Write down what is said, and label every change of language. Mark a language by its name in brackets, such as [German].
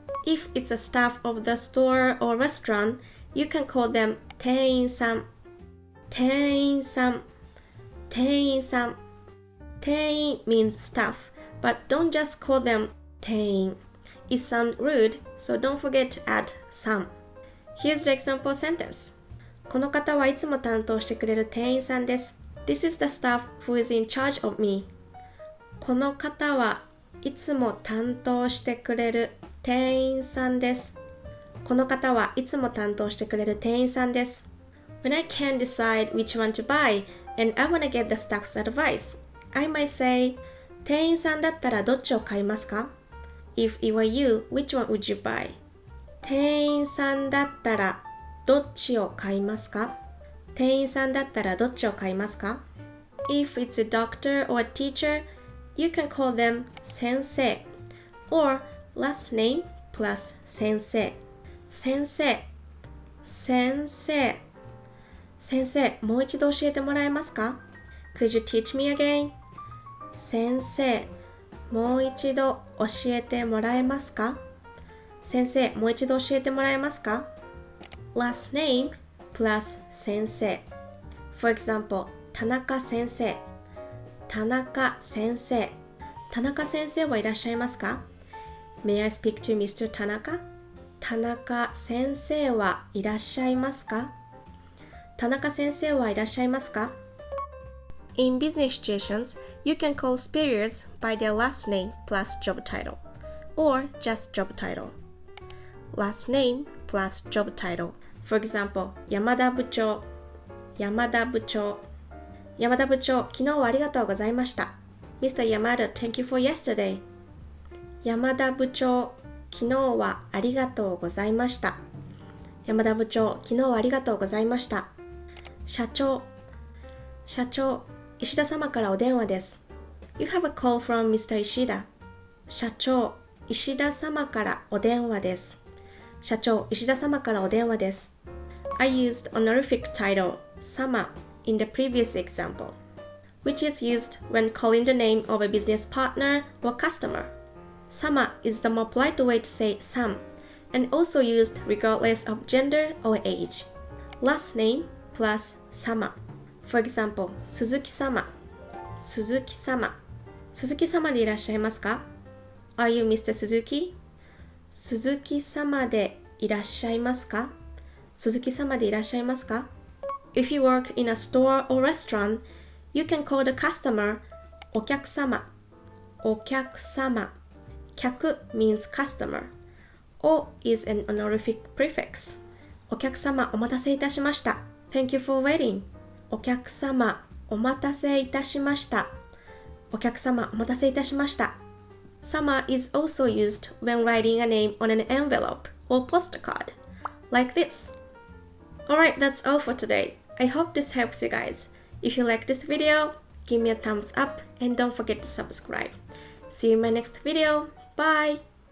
[English] If it's a staff of the store or restaurant, you can call them Tein-san, Tein-san, Tein-san. Tein means staff, but don't just call them Tein. It sounds rude, so don't forget to add san. Here's the example sentence. [Japanese] この方はいつも担当してくれる店員さんです。 [English] This is the staff who is in charge of me. [Japanese] この方はいつも担当してくれる店員さんです。この方はいつも担当してくれる店員さんです。 [English] When I can't decide which one to buy and I want to get the staff's advice, I might say, [Japanese] 店員さんだったらどっちを買いますか? [English] If it were you, which one would you buy? [Japanese] 店員さんだったらどっちを買いますか? 店員さんだったらどっちを買いますか? [English] If it's a doctor or a teacher, you can call them sensei or last name plus sensei. [Japanese] 先生、先生、先生、もう一度教えてもらえますか? [English] Could you teach me again? [Japanese] 先生、もう一度教えてもらえますか? 先生、もう一度教えてもらえますか? [English] Last name plus 先生。 For example, [Japanese] 田中先生、田中先生、田中先生はいらっしゃいますか? [English] May I speak to Mr. Tanaka? [Japanese] 田中先生はいらっしゃいますか? 田中先生はいらっしゃいますか? [English] In business situations, you can call superiors by their last name plus job title, or just job title. Last name plus job title. For example, [Japanese] 山田部長、山田部長、山田部長、昨日はありがとうございました。 [English] Mr. Yamada, thank you for yesterday. [Japanese] 山田部長、昨日はありがとうございました。山田部長、昨日はありがとうございました。社長、社長、石田様からお電話です。 [English] You have a call from Mr. Ishida. [Japanese] 社長、石田様からお電話です。社長、石田様からお電話です。 [English] I used honorific title, sama, in the previous example, which is used when calling the name of a business partner or customer. Sama is the more polite way to say sam, and also used regardless of gender or age. Last name plus sama. For example, [Japanese] 鈴木様、鈴木様、鈴木様でいらっしゃいますか? [English] Are you Mr. Suzuki? [Japanese] 鈴木様でいらっしゃいますか?鈴木様でいらっしゃいますか? [English] If you work in a store or restaurant, you can call the customer [Japanese] お客様、お客様。 [English] 客 means customer. お is an honorific prefix. [Japanese] お客様お待たせいたしました。 [English] Thank you for waiting. [Japanese] お客様お待たせいたしました。お客様お待たせいたしました。 [English] Sama is also used when writing a name on an envelope or postcard, like this. Alright, that's all for today. I hope this helps you guys. If you like this video, give me a thumbs up and don't forget to subscribe. See you in my next video. Bye!